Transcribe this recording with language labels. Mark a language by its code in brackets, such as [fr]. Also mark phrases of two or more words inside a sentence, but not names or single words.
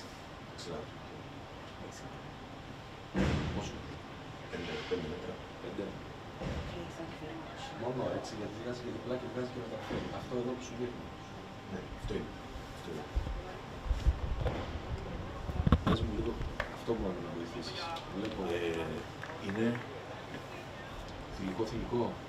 [en] Excellent. Excellent. [el] Πόσο? 5 λεπτά. 5. [en] Okay, thank you very much. [el] Μόνο έτσι, γιατί βγάζει και διπλά και βγάζει και μεταφέρει. Αυτό εδώ που σου δείχνει. Ναι, αυτό είναι. Αυτό είναι. Πες μου λίγο αυτό που μπορεί να βοηθήσεις. Βλέπω. Είναι Θηλυκό.